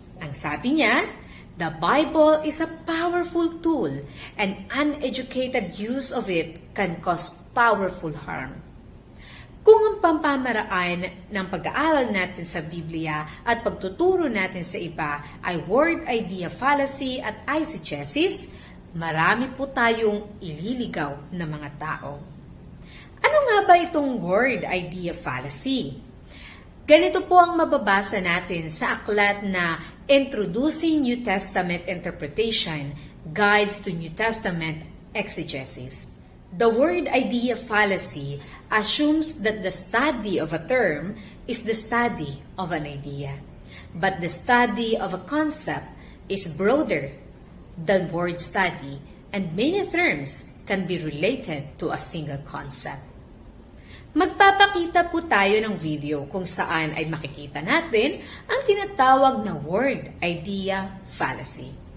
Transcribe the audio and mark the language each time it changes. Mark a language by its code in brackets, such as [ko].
[tl] Ang sabi niya, [en] "The Bible is a powerful tool and uneducated use of it can cause powerful harm." [tl] Kung ang pamamaraan ng pag-aaral natin sa Biblia at pagtuturo natin sa iba ay word idea fallacy at eisegesis, marami po tayong ililigaw na mga tao. Ano nga ba itong word idea fallacy? Ganito po ang mababasa natin sa aklat na Introducing New Testament Interpretation, Guides to New Testament Exegesis. [en] The word idea fallacy assumes that the study of a term is the study of an idea. But the study of a concept is broader than word study, and many terms can be related to a single concept. [tl] Magpapakita po tayo ng video kung saan ay makikita natin ang tinatawag na word idea fallacy.